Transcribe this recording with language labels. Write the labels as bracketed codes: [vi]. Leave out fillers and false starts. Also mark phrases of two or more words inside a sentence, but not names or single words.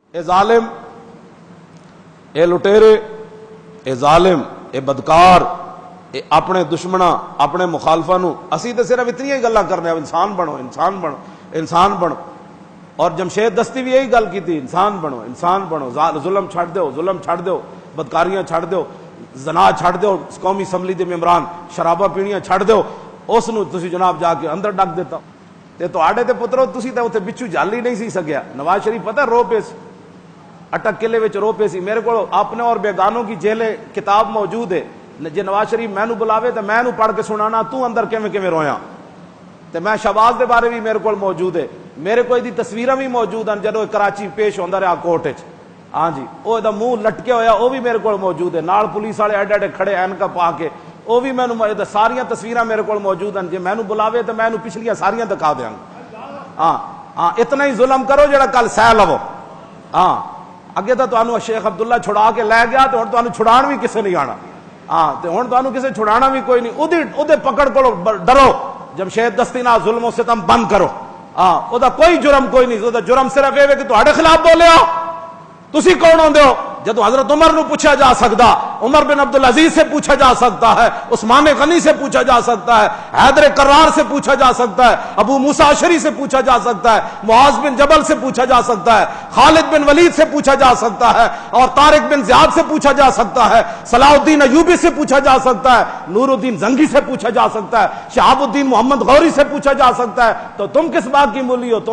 [pa] اے ظالم، اے لٹیرے، اے ظالم، اے بدکار، اے اپنے دشمناں اپنے مخالفاں نو اسی تے صرف اتنی ہی گلاں کرنے، انسان بنو انسان بنو انسان بنو، اور جمشید دستی بھی یہی گل کی تھی، انسان بنو انسان بنو، ظلم چھڑ دو، ظلم چھڑ دو، بدکاریاں چھڑ دو، زنا چھڑ دو، قومی اسمبلی دے ممبران شراباں پینیاں چھڑ دو، اس نو تسی جناب جا کے اندر ڈک دیتا تے تواڈے تے پترو تسی تے اوتھے بچو جل ہی نہیں سی سکیا۔ نواز شریف پتہ رو پے سی، اٹک قلعے وچ رو پے سی، [ur] میرے کو اپنے اور بیگانوں کی جیلیں کتاب موجود ہے، [pa] جے نواز شریف مینوں بلاوے تے میں پڑھ کے سنانا تو اندر کیویں کیویں رویا، تے میں شہباز دے بارے بھی [ur] میرے کو موجود ہے، میرے کو دی تصویراں بھی موجود ہیں [pa] جدوں کراچی پیش ہوندا رہا کورٹ وچ، ہاں جی وہ دا منہ لٹکے ہویا [ur] وہ بھی میرے کو موجود ہے، [pa] نال پولیس والے ایڈے ایڈے کھڑے اینکا پا کے، وہ بھی مینوں ساریاں تصویراں [ur] میرے کو موجود ہیں، [pa] جے مینوں بلاوے تے مینوں پچھلیاں ساریاں دکھا دیاں گا۔ ہاں ہاں اتنا ہی ظلم کرو جڑا کل سہ لو۔ ہاں اگے تو تانوں شیخ عبداللہ چھڑا کے لے گیا تے ہن تانوں چھڑان بھی کسے نہیں آنا، ہاں تے ہن تانوں کسے چھڑانا بھی کوئی نہیں، اودے پکڑ کو ڈرو، جمشید دستی نال ظلم و ستم بند کرو۔ ہاں او دا کوئی جرم کوئی نہیں، او دا جرم صرف اے کہ تہاڈے خلاف بولیا، تسی کون ہوندے ہو؟ [ur] جدو حضرت عمر نو پوچھا جا سکتا، عمر بن عبدالعزیز سے پوچھا جا سکتا ہے، عثمان غنی سے پوچھا جا سکتا ہے، حیدر کرار سے پوچھا جا سکتا ہے، ابو موسیٰ اشعری سے پوچھا جا سکتا ہے، معاذ بن جبل سے پوچھا جا سکتا ہے، خالد بن ولید سے پوچھا جا سکتا ہے، اور طارق بن زیاد سے پوچھا جا سکتا ہے، صلاح الدین ایوبی سے پوچھا جا سکتا ہے، نور الدین زنگی سے پوچھا جا سکتا ہے، شہاب الدین محمد غوری سے پوچھا جا سکتا ہے، تو تم کس بات کی مولی ہو؟